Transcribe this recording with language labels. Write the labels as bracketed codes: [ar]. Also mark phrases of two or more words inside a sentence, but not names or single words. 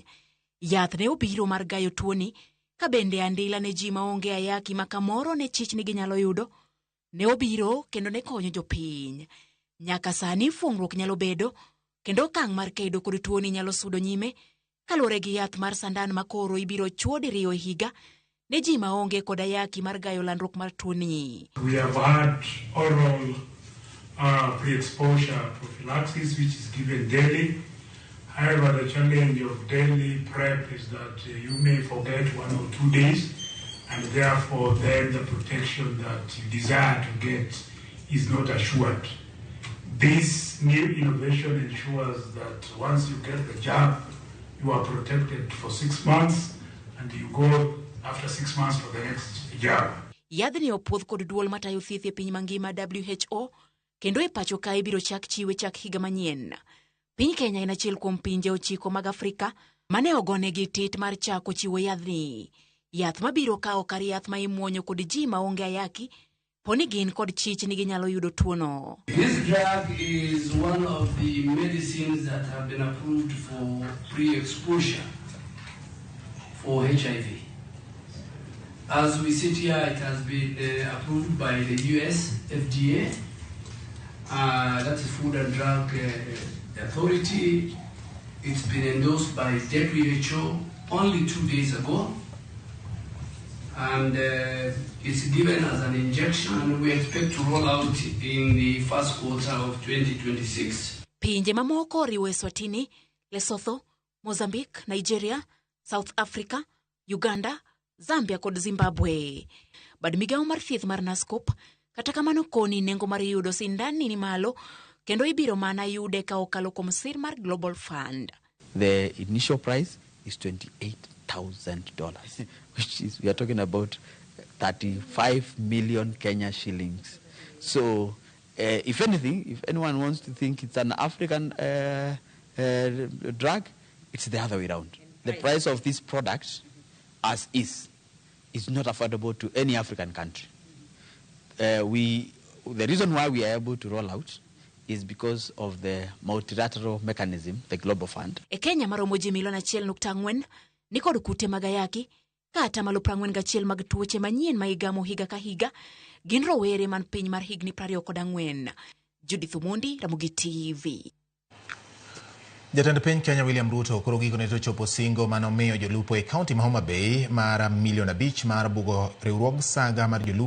[luo] Yath ne obiro mar gayo tuoni, ka bende andila ne ji maonge ayaki ma kamoro ne chich ni ginyalo yudo ne obiro kendo ne konyo jopiny. Nyaka sani fuong'ruok nyalo bedo kendo okang' mar kedo kod tuoni nyalo sudo nyime kaluwore gi yath mar sandan ma koro ibiro chuo diriyo e higa ne ji maonge kod ayaki mar gayo landruok mar tuoni. [en] We have had oral pre-exposure prophylaxis which is given daily. However, the challenge of daily prep is that you may forget 1 or 2 days, and therefore then the protection that you desire to get is not assured. This new innovation ensures that once you get the jab, you are protected for 6 months, and you go after 6 months for the next jab. [luo] Yadhni opuodh kod duol matayo thieth e piny mangima WHO, kendo e pacho ka ibiro chak chiwe chak higa manyien. Piny Kenya en achiel kuom pinje 9 mag Afrika mane ogonegi tit mar chako chiwo yadhni. Yath mabiro kawo kar yath ma imuonyo kod ji maonge ayaki poni gin kod chich ni ginyalo yudo tuono. [en] This drug is one of the medicines that have been approved for pre-exposure for HIV. As we sit here, it has been approved by the US FDA, that's the Food and Drug Authority. It's been endorsed by WHO only 2 days ago. And it's given as an injection, and we expect to roll out in the first quarter of 2026. [luo] Pinje mamoko riwo Eswatini, Lesotho, Mozambique, Nigeria, South Africa, Uganda, Zambia kod Zimbabwe. Bad migawo mar thieth mar NASCOP kata kamano koni nengo mar yudo sindan ni malo kendo ibiro mana yude ka okalo kuom sir mar Global Fund. [en] The initial price is $28,000, which is, we are talking about 35 million Kenya shillings. So, if anything, if anyone wants to think it's an African drug, it's the other way around. The price of this product, as is not affordable to any African country. The reason why we are able to roll out is because of the multilateral mechanism, the Global Fund. [luo] E Kenya maromo ji milion 1.4 ni kod kute mag ayaki, kata malo 41 mag tuoche manyien ma igamo higa ka higa, gin rowere man piny mar higni 24. Judith Mondi, Ramogi TV. Jatend piny Kenya William Ruto koro gikone to chopo singo manomiyo jolupo e kaunti ma Homa Bay mar $1 million mar bugo riwruog saga mar jolupo